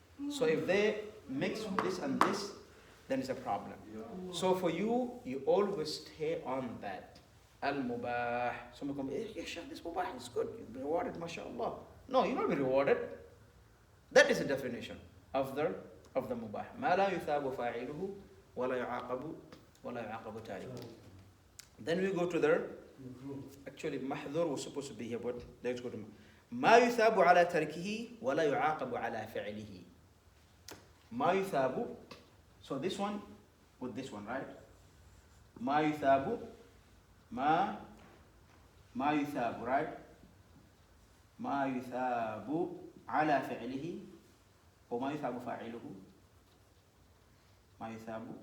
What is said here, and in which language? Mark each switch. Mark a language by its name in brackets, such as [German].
[English] So if they mix this and this, then it's a problem. So for you, you always stay on that. Al-mubah. Someone comes, yeah, sure, this mubah is good. You'll be rewarded, mashallah. No, you'll not be rewarded. That is the definition of the mubah. [Arabic] ما لا يثاب فاعله ولا يعاقب تاركه. [English] Then we go to the, actually mahdhur was supposed to be here, but let's go to [Arabic] ما يثاب على تركه ولا يعاقب على فعله. ما يثاب, [English] so this one with this one, right? [Arabic] ما يثاب, ما يثاب, right? ما يثاب على فعله وما يثاب فاعله. ما يثاب